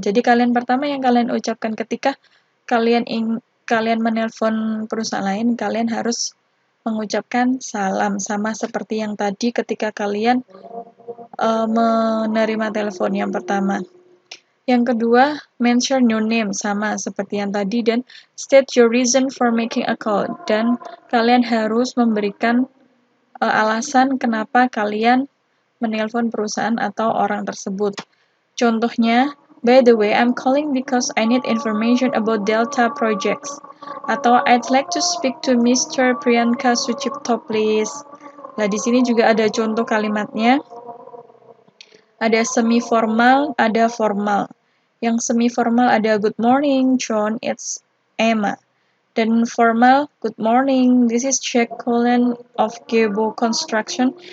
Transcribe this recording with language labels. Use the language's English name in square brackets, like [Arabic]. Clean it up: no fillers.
[Indonesian] Jadi kalian pertama yang kalian ucapkan ketika kalian menelpon perusahaan lain, kalian harus mengucapkan salam, sama seperti yang tadi ketika kalian menerima telepon yang pertama. Yang kedua, [English] mention your name, [Indonesian] sama seperti yang tadi, dan [English] state your reason for making a call. [Indonesian] Dan kalian harus memberikan alasan kenapa kalian menelpon perusahaan atau orang tersebut. Contohnya, [English] by the way, I'm calling because I need information about Delta projects. [Indonesian] Atau [English] I'd like to speak to Mr. Priyanka Sucipto, please. [Indonesian] Nah, di sini juga ada contoh kalimatnya. Ada semi formal, ada formal. Yang semi formal ada [English] good morning, John, it's Emma. Dan formal, good morning, this is Jack Cullen of Gebo Construction.